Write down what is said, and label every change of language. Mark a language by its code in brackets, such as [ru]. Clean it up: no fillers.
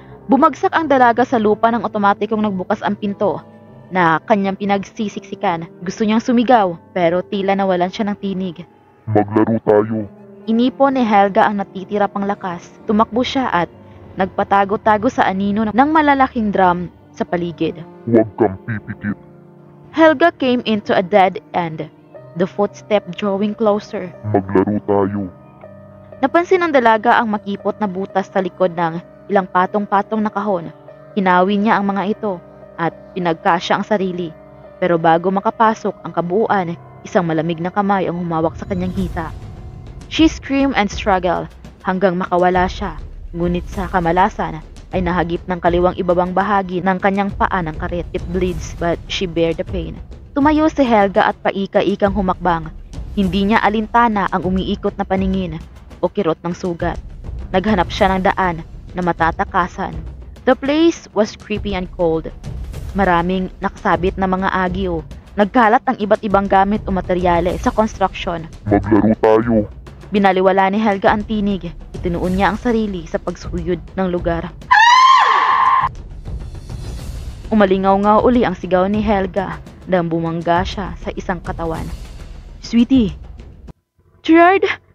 [tl] Bumagsak ang dalaga sa lupa nang otomatikong nagbukas ang pinto na kanyang pinagsisiksikan. Gusto niyang sumigaw pero tila nawalan siya ng tinig. Maglaro tayo. Inipon ni Helga ang natitira pang lakas. Tumakbo siya at nagpatago-tago sa anino ng malalaking drum sa paligid. Huwag kang pipikit. [en] Helga came into a dead end, the footstep drawing closer. [tl] Maglaro tayo. Napansin ng dalaga ang makipot na butas sa likod ng ilang patong-patong na kahon. Hinawi niya ang mga ito at pinagkasya ang sarili. Pero bago makapasok ang kabuuan, isang malamig na kamay ang humawak sa kanyang hita. [en] She screamed and struggled [tl] hanggang makawala siya. Ngunit sa kamalasan ay nahagip ng kaliwang ibabang bahagi ng kanyang paa ng karet. [en] It bleeds but she bear the pain. [tl] Tumayo si Helga at paika-ikang humakbang. Hindi niya alintana ang umiikot na paningin o kirot ng sugat. Naghanap siya ng daan na matatakasan. [en] The place was creepy and cold. [tl] Maraming nakasabit na mga agyo. Nagkalat ang iba't ibang gamit o materyales sa construction. Maglaro tayo. Binaliwala ni Helga ang tinig. Itinuon niya ang sarili sa pagsuyod ng lugar. Umalingaw-ngaw uli ang sigaw ni Helga nang bumangga siya sa isang katawan. Sweetie! Gerard!